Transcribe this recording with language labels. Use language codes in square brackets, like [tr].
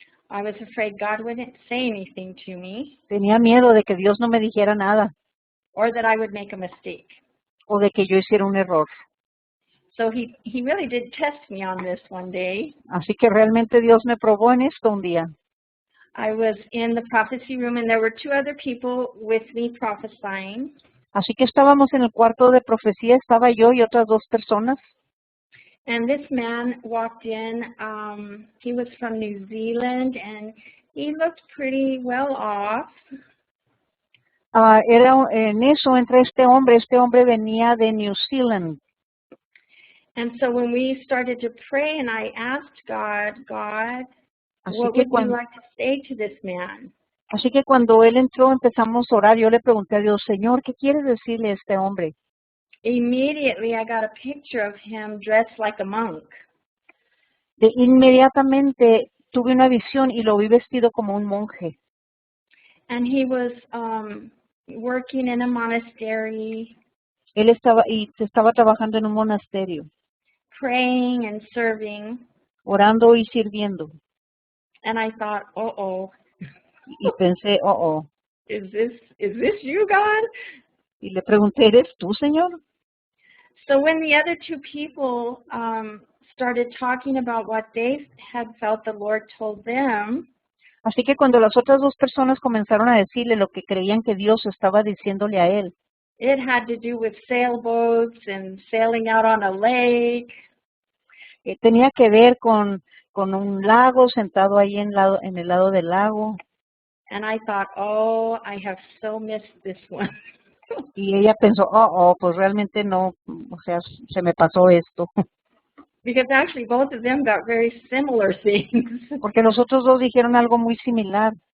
[en] I was afraid God wouldn't say anything to me [es] Tenía miedo de que Dios no me dijera nada [en] or that I would make a mistake. [es] o de que yo hiciera un error. [en] So he really did test me on this one day. [es] Así que realmente Dios me probó en esto un día. [en] I was in the prophecy room and there were two other people with me prophesying. [es] Así que estábamos en el cuarto de profecía, estaba yo y otras dos personas. [en] And this man walked in, he was from New Zealand and he looked pretty well off. [es] En eso entra este hombre venía de New Zealand. [en] And so when we started to pray and I asked God, [es] Así [en] what [es] que [en] would you like to say to this man? [es] Así que cuando él entró empezamos a orar, yo le pregunté a Dios, Señor, ¿qué quieres decirle a este hombre? [en] Immediately I got a picture of him dressed like a monk. [es] Inmediatamente tuve una visión y lo vi vestido como un monje. [en] And he was working in a monastery, [es] Él estaba trabajando en un monasterio, [en] praying and serving. [es] orando y sirviendo. [en] And I thought, uh-oh, [es] Y pensé, [en] is this you, God? [es] Y le pregunté, ¿eres tú, Señor? [en] So when the other two people started talking about what they had felt the Lord told them, [es] Así que cuando las otras dos personas comenzaron a decirle lo que creían que Dios estaba diciéndole a él, [en] it had to do with sailboats and sailing out on a lake. [es] tenía que ver con un lago, sentado ahí en el lado del lago. [en] And I thought, oh, I have so missed this one. [es] Y ella pensó, pues realmente no, o sea, se me pasó esto. [en] Because actually both of them got very similar things. [es] Porque los otros dos dijeron algo muy similar.